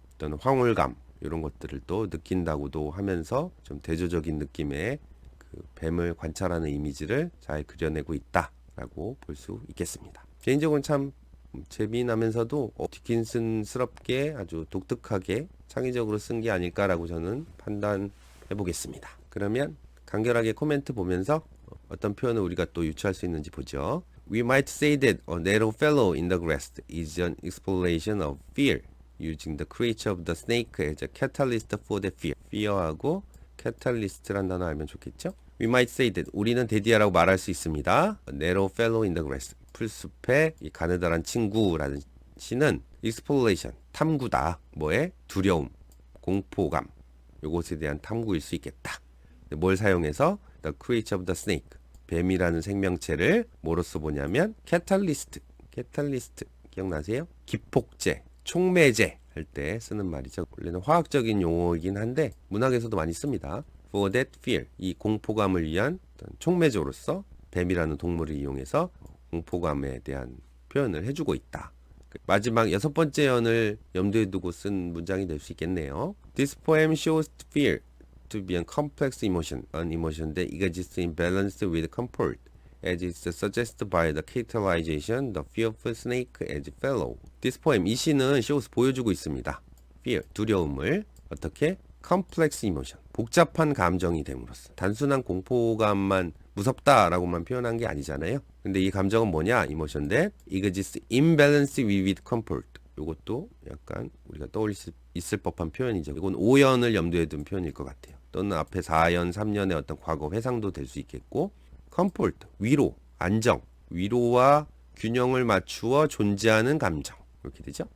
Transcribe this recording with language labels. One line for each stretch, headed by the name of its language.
Korean: 어떤 황홀감 이런 것들을 또 느낀다고도 하면서 좀 대조적인 느낌의 그 뱀을 관찰하는 이미지를 잘 그려내고 있다라고 볼 수 있겠습니다. 개인적으로 참 재미나면서도 디킨슨스럽게 아주 독특하게 창의적으로 쓴 게 아닐까라고 저는 판단해 보겠습니다. 그러면 간결하게 코멘트 보면서 어떤 표현을 우리가 또 유추할 수 있는지 보죠.
English: We might say that a narrow fellow in the grass is an explanation of fear, using the creature of the snake as a catalyst for that fear.
Korean: fear하고 catalyst란 단어 알면 좋겠죠?
English: We might say that
Korean: 우리는 데디아라고 말할 수 있습니다.
English: A narrow fellow in the grass.
Korean: 풀숲의 이 가느다란 친구라는 시는 exploration, 탐구다. 뭐에? 두려움, 공포감. 요것에 대한 탐구일 수 있겠다. 뭘 사용해서?
English: The creature of the snake.
Korean: 뱀이라는 생명체를 뭐로써 보냐면 catalyst. catalyst 기억나세요? 기폭제, 촉매제 할 때 쓰는 말이죠. 원래는 화학적인 용어이긴 한데 문학에서도 많이 씁니다.
English: For that fear.
Korean: 이 공포감을 위한 촉매제로서 뱀이라는 동물을 이용해서 공포감에 대한 표현을 해주고 있다. 마지막 6번째 연을 염두에 두고 쓴 문장이 될 수 있겠네요.
English: This poem shows fear to be a complex emotion, an emotion that exists in balance with comfort, as is suggested by the characterization, the fearful snake as fellow. This poem,
Korean: 이 시는 shows 보여주고 있습니다. fear, 두려움을 어떻게?
English: complex emotion,
Korean: 복잡한 감정이 됨으로써 단순한 공포감만 무섭다라고만 표현한 게 아니잖아요. 근데 이 감정은 뭐냐?
English: emotion that exists in balance with comfort.
Korean: 이것도 약간 우리가 떠올릴 수 있을 법한 표현이죠. 이건 5연을 염두에 둔 표현일 것 같아요. 또는 앞에 4연, 3년의 어떤 과거 회상도 될 수 있겠고, comfort, 위로, 안정, 위로와 균형을 맞추어 존재하는 감정. 이렇게 되죠.